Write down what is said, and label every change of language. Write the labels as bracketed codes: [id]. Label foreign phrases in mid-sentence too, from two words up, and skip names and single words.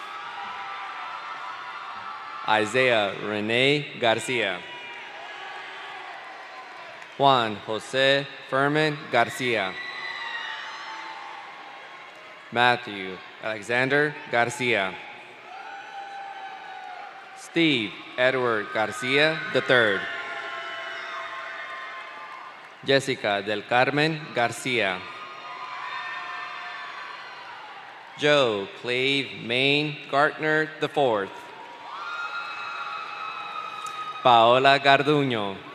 [en] Isaiah Renee Garcia. Juan Jose Furman Garcia. Matthew Alexander Garcia. Steve Edward Garcia III. Jessica del Carmen Garcia. Joe Clave Maine Gartner IV. Paola Garduño.